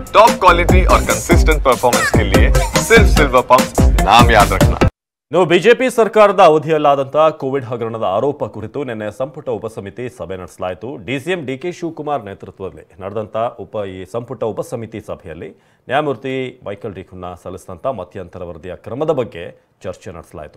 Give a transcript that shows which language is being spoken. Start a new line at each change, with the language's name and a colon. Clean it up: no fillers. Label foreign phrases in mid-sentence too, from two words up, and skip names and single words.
English: top quality
Hindi: और
English: consistent performance
Hindi: के लिए सिर्फ सिल्वर पंप नाम याद रखना।
Kannada: ಬಿಜೆಪಿ ಸರ್ಕಾರದ ಅವಧಿಯಲ್ಲಾದಂತಹ ಕೋವಿಡ್ ಹಗರಣದ ಆರೋಪ ಕುರಿತು ನಿನ್ನೆ ಸಂಪುಟ ಉಪಸಮಿತಿ ಸಭೆ ನಡೆಸಲಾಯಿತು. ಡಿಸಿಎಂ ಡಿಕೆ ಶಿವಕುಮಾರ್ ನೇತೃತ್ವದಲ್ಲಿ ನಡೆದಂತಹ ಸಂಪುಟ ಉಪಸಮಿತಿ ಸಭೆಯಲ್ಲಿ ನ್ಯಾಯಮೂರ್ತಿ ಮೈಕಲ್ ಡಿ ಕುನ್ನಾ ಸಲ್ಲಿಸಿದಂಥ ಮಧ್ಯಂತರ ವರದಿಯ ಕ್ರಮದ ಬಗ್ಗೆ ಚರ್ಚೆ ನಡೆಸಲಾಯಿತು.